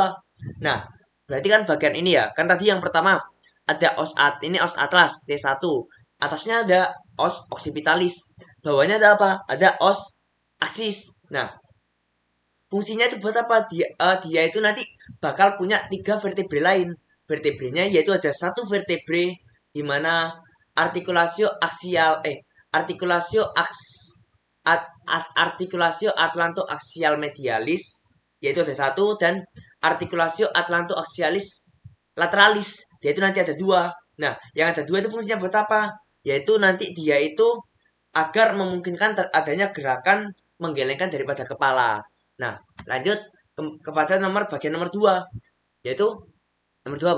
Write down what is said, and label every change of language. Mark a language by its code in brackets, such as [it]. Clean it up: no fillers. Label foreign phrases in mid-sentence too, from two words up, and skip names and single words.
[id] Nah, berarti kan bagian ini ya. Kan tadi yang pertama ada ini [la] os atlas [id] C1. Atasnya ada [la] os occipitalis. [id] Bawahnya ada apa? Ada [la] os aksis. [id] Nah, fungsinya itu buat apa? Dia itu nanti bakal punya 3 vertebre lain. Vertebrenya yaitu ada satu vertebre di mana artikulasio aksial artikulasio aks artikulasio atlantoaksial medialis yaitu ada satu dan artikulasio atlantoaksialis lateralis yaitu nanti ada dua. Nah, yang ada dua itu fungsinya buat apa? Yaitu nanti dia itu agar memungkinkan adanya gerakan menggelengkan daripada kepala. Nah, lanjut kepada bagian nomor 2 yaitu nomor 2 apa?